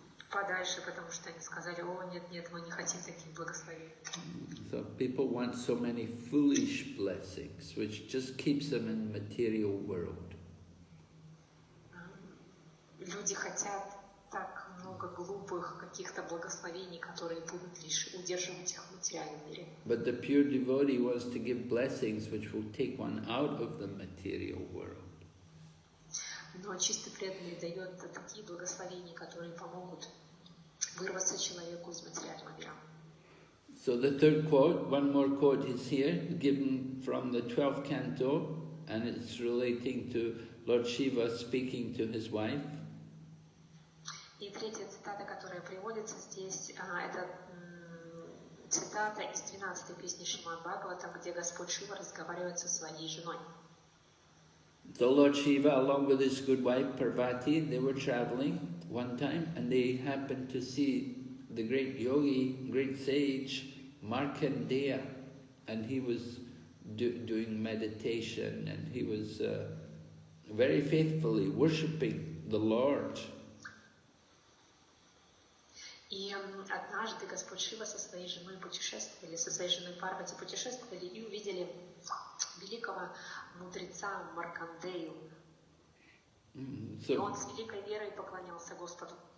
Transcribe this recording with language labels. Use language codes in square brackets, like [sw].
[ru] подальше, потому что они сказали: о, нет, нет, мы не хотим таких благословений. [en] So people want so many foolish blessings, which just keeps them in the material world. [ru] Люди хотят так много глупых каких-то благословений, которые будут лишь удерживать их в материальном мире. [en] But the pure devotee wants to give blessings which will take one out of the material world. [ru] Но чистый преданный дает такие благословения, которые помогут вырваться человеку из материального мира. [en] So the third quote, one more quote is here, given from the 12th canto, and it's relating to Lord Shiva speaking to his wife. [ru] И третья цитата, которая приводится здесь, это цитата из 12-й песни Шримад Бхагаватам, где Господь Шива разговаривает со своей женой. [en] So Lord Shiva, along with his good wife Parvati, they were traveling one time, and they happened to see the great yogi, great sage, Markandeya, and he was doing meditation, and he was very faithfully worshipping the Lord. [ru] И однажды Господь Шива со своей женой путешествовали, со своей женой Парвати путешествовали и увидели великого мудреца Маркандею. И он с великой верой поклонялся Господу.